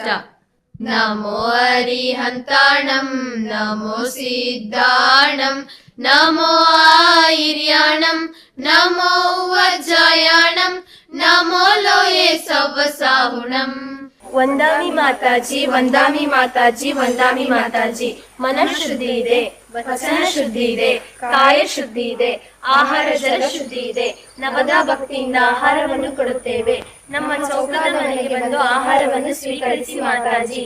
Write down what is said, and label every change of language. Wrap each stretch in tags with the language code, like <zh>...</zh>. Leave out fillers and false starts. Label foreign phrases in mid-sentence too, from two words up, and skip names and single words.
<pra>नमो अरिहन्ताणं, नमो सिद्धाणं, नमो आयर्याणं, नमो वज्रायाणं, नमो लोये सवसाहुणम्.</pra> <kn>ವಂದಾಮಿ ಮಾತಾಜಿ, ವಂದಾಮಿ ಮಾತಾಜಿ, ವಂದಾಮಿ ಮಾತಾಜಿ. ಮನ ಶುದ್ಧಿ ಇದೆ, ವಚನ ಶುದ್ಧಿ ಇದೆ, ಕಾಯ ಶುದ್ಧಿ ಇದೆ, ಆಹಾರ ಜಲ ಶುದ್ಧಿ ಇದೆ. ನವದ ಭಕ್ತಿಯಿಂದ ಆಹಾರವನ್ನು ಕೊಡುತ್ತೇವೆ. ನಮ್ಮ ಚೌಕದ ಮನೆಗೆ ಬಂದು ಆಹಾರವನ್ನು ಸ್ವೀಕರಿಸಿ ಮಾತಾಜಿ.</kn>